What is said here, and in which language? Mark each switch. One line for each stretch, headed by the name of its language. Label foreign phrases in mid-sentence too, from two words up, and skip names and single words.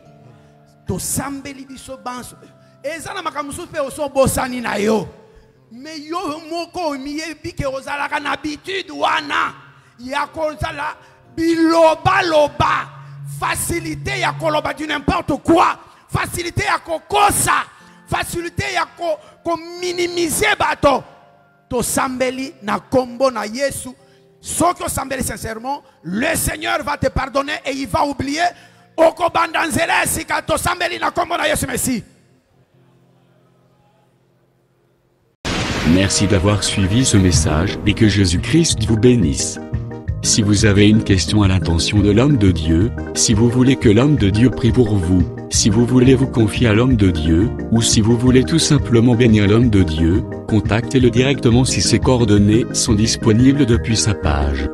Lingala: Tosambeli biso banso eza na makambo mosusu mpe osobosani na yo, me yo moko omiyebi ke ozalaka na habitude wana ya kozala bilobaloba, facilité ya koloba
French: du n'importe quoi,
Lingala: facilité ya kokosa, facilité ya minimiser bato. Tosambeli na kombo na Yesu. Soki osambeli
French: sincèrement, le Seigneur va te pardonner et il va oublier.
Lingala: Okobandanzela sika tosambeli na kombo na Yesu.
French: Merci. Merci d'avoir suivi ce message et que Jésus-Christ vous bénisse. Si vous avez une question à l'intention de l'homme de Dieu, si vous voulez que l'homme de Dieu prie pour vous, si vous voulez vous confier à l'homme de Dieu, ou si vous voulez tout simplement bénir l'homme de Dieu, contactez-le directement si ses coordonnées sont disponibles depuis sa page.